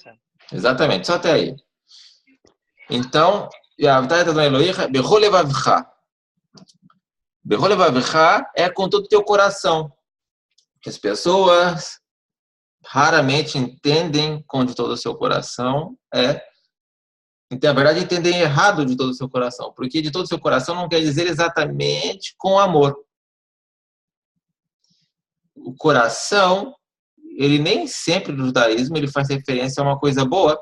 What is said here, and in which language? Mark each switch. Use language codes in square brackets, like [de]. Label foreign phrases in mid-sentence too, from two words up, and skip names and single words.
[pt] Exatamente, só até aí. Então, [he] ואהבת את אדוני אלוהים בכל לבבך. בכל לבבך [pt] é com todo o teu coração. Que as pessoas raramente entendem com de todo o seu coração então, na verdade, entendem errado de todo o seu coração, porque de todo o seu coração não quer dizer exatamente com amor. O coração, ele nem sempre no judaísmo ele faz referência a uma coisa boa.